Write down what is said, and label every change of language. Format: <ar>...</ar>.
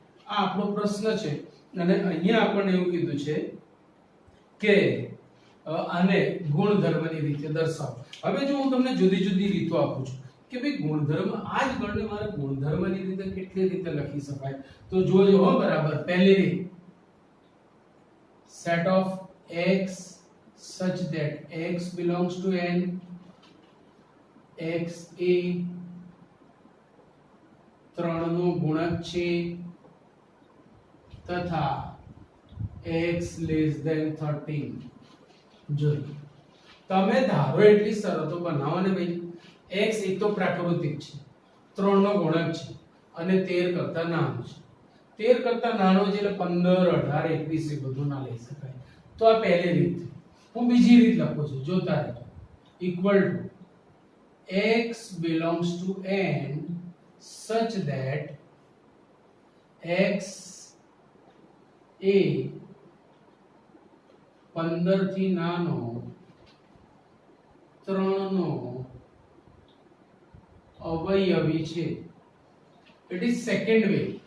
<gu>આ આપણો પ્રશ્ન છે અને અહીંયા આપણને એવું કીધું છે કે આને ગુણધર્મની રીતે દર્શાવો. હવે જો હું તમને જુદી જુદી રીતો આપું છું કે ભાઈ ગુણધર્મ આ જ ગણને મારે ગુણધર્મની રીતે કેટલી રીતે લખી શકાય, તો જોજો હો બરાબર. પહેલી રીત,</gu> <en>set of x such that x belongs to n,</en> <gu>x એ 3 નો ગુણક છે તથા</gu> <en>x less than 13.</en> <gu>જોઈ તમે ધારો એટલી શરતો બનાવો ને ભાઈ. x એક તો પ્રાકૃતિક છે, 3 નો ગુણક છે અને 13 કરતા નાનો છે. 13 કરતા નાનો છે એટલે 15 18 21 એ બધું ના લઈ શકાય. તો આ પહેલી રીત. હું બીજી રીત લખું છું, જોતા રહેજો.</gu> <en>equal to x belongs to n such that</en> <gu>x એ 15 થી નાનો 3 નો અવયવી છે.</gu> <en>It is second way.</en>